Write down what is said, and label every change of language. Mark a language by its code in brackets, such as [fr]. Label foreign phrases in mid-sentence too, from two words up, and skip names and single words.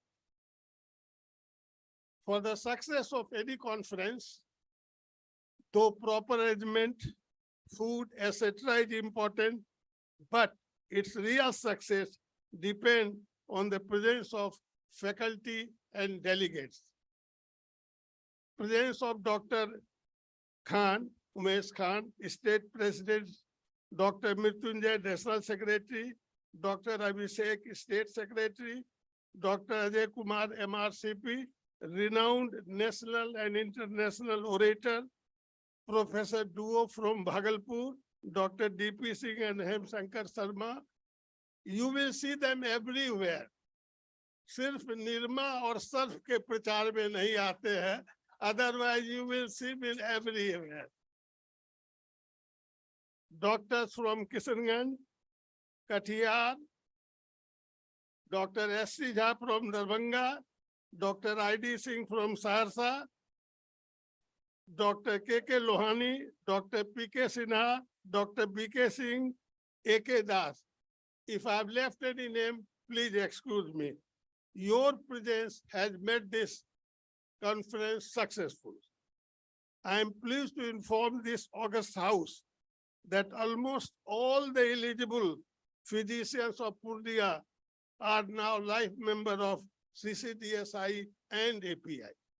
[en] For the success of any conference, though proper arrangement, food, etc. is important, but its real success depends on the presence of faculty and delegates. Presence of Dr. Khan, Umesh Khan, State President, Dr. Mrityunjay, National Secretary, Dr. Abhishek, State Secretary, Dr. Ajay Kumar, MRCP, renowned national and international orator, Professor Duo from Bhagalpur, Dr. D.P. Singh and Hem Shankar Sharma. You will see them everywhere. [hi] सिर्फ निर्मा और सर्फ के प्रचार में नहीं आते हैं, [en] otherwise you will see them everywhere. Doctors from Kishanganj, Kathiawar, Dr. S.C. Jha from Darbhanga, Dr. I.D. Singh from Saharsa, Dr. K.K. Lohani, Dr. P.K. Sinha, Dr. B.K. Singh, A.K. Das. If I have left any name, please excuse me. Your presence has made this conference successful. I am pleased to inform this august house that almost all the eligible physicians of Purnia are now life members of CCDSI and API.